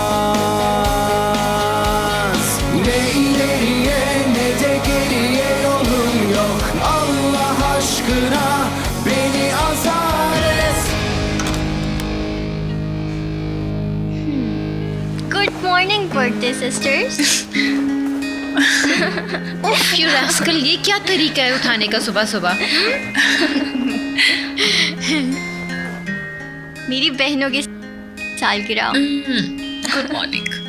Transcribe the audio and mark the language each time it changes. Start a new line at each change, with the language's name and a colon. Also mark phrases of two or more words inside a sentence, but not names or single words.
Turkish: Ne ileriye ne de geriye yolum yok. Allah aşkına beni azar et.
English: OK sisters?
Hindi: उफ,
English: you rascal,
Hindi: ये क्या तरीका है उठाने का सुबह सुबह? मेरी बहनों की सालगिरह।
English: Good morning.